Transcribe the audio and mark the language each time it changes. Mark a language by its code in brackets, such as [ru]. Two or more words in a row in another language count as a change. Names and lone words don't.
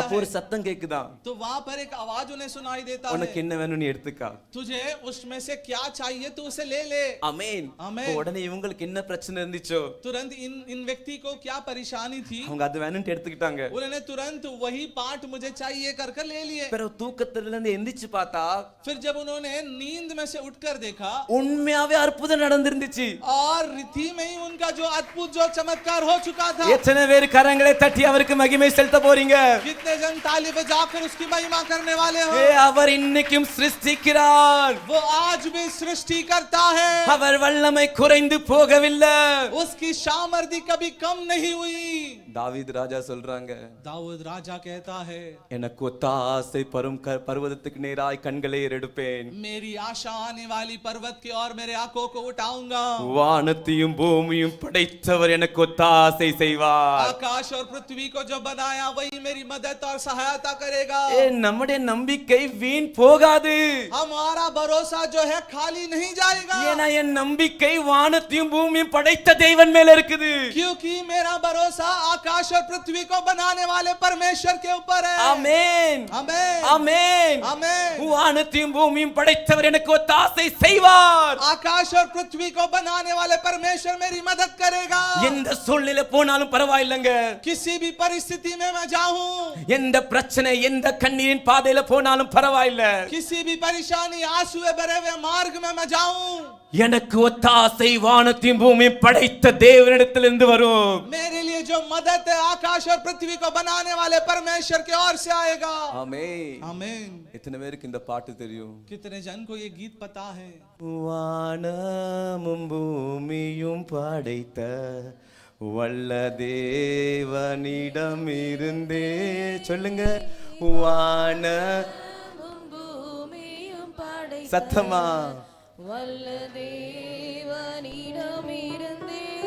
[ta] அப்போ ஒரு சத்தம் கேக்குதா, [hi] तो वहाँ पर एक आवाज उन्हें सुनाई देता [ta] உனக்கு [hi] है, [ta] என்ன வேணும் நீ எடுத்துக்கா, [hi] तुझे उसमें से क्या चाहिए तू उसे ले ले. [ta] ஆமென். ஆமென். உடனே இவங்களுக்கு என்ன பிரச்சனை இருந்துச்சோ [hi] तुरंत इन इन व्यक्ति को क्या परेशानी थी, [ta] அவங்க அது வேணும்னு எடுத்துக்கிட்டாங்க. [hi] उन्होंने तुरंत वही पार्ट मुझे चाहिए कर कर ले लिए. [ta] பிறகு தூக்கத்துல இருந்து எந்திரிச்சு பார்த்தா [hi] फिर जब उन्होंने नींद में से उठकर देखा [ta] உண்மையாவே அற்புதம் நடந்திருந்துச்சு. [hi] और रीति में ही उनका जो अद्भुत जो चमत्कार हो चुका था. [ta] எத்தனை பேர் கரங்களை தட்டி அவருக்கு மகிமை செலுத்த போறீங்க? [hi] कितने जन ताली बजाकर उसकी महिमा करने वाले हो? [ta] அவர் இன்னைக்கும் சிருஷ்டிக்கிறார். [hi] वो आज भी सृष्टि करता है. [ta] அவர் வல்லமை குறைந்து போகவில்லை. [hi] उसकी सामर्थ्य कभी कम नहीं हुई. [ta] தாவீது ராஜா சொல்றாங்க, [hi] दाऊद राजा कहता है, [ta] எனக்கு ஒத்தாசை பர்வதத்துக்கு நேராய் கண்களை ஏறெடுப்பேன், [hi] मेरी आशा आने वाली पर्वत की ओर मेरे आंखों को उठाऊंगा. [ta] வானத்தையும் பூமியும் படைத்தவர் எனக்கு ஒத்தாசை செய்வார். [hi] आकाश और पृथ्वी को जो बनाया वही मेरी मदद और सहायता करेगा. [ta] நம்முடைய நம்பிக்கை வீண் போகாது. [hi] हमारा भरोसा जो है खाली नहीं जाएगा. [ta] ஏன்னா என் நம்பிக்கை வானத்தையும் பூமியும் படைத்த தேவன் மேல இருக்குது. [hi] क्योंकि मेरा भरोसा आकाश और पृथ्वी को बनाने वाले परमेश्वर के ऊपर है. [ta] ஆமென், [hi] आमेन, [ta] ஆமென், [hi] आमेन. [ta] வானத்தையும் பூமியும் படைத்தவர் எனக்கு ஒத்தாசை செய்வார். [hi] आकाश और पृथ्वी को बनाने वाले परमेश्वर मेरी मदद करेगा. [ta] எந்த சூழ்நிலை போனாலும் பரவாயில்லைங்க, [hi] किसी भी परिस्थिति में मैं जाऊं, [ta] எந்த பிரச்சனை எந்த கண்ணீரின் பாதையில போனாலும் பரவாயில்ல, [hi] किसी भी परेशानी आंसू भरे हुए मार्ग में मैं जाऊं, [ta] எனக்கு ஒத்தாசை வானத்தையும் பூமியும் படைத்த தேவனிடத்திலிருந்து வரும். [hi] मेरे लिए जो मदद है आकाश और पृथ्वी को बनाने वाले परमेश्वर की ओर से आएगा. [ta] ஆமென். [hi] आमीन. [ta] எத்தனை பேருக்கு இந்த பாட்டு தெரியும்? [hi] कितने जन को ये गीत पता है? [ta] வானமும் பூமியும் படைத்த வல்ல தேவனிடமிருந்தே, சொல்லுங்க, வான சத்தமா, வல்ல தேவனிடமிருந்தே